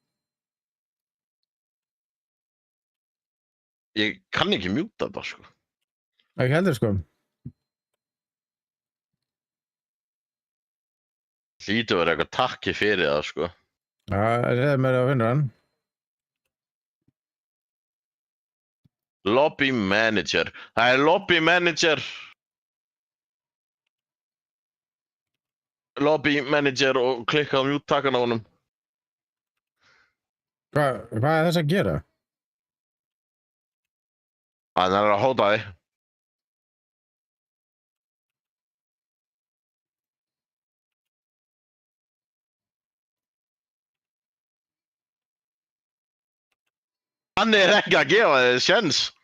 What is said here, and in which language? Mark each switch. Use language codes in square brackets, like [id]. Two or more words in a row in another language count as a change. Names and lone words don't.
[is] Ég kann ekki mjúta þetta, sko. Ekki heldur, sko. Hlýtur verið eitthvað takki fyrir það, sko. Það er mér að finna hann. [en] Lobby manager. [is] Það er [en] lobby manager. Lobby manager [is] og klikka á mjúttakan á honum. Hvað er þess að gera? Hann er að hóta þig. Hann er ekki að gefa þig sjens.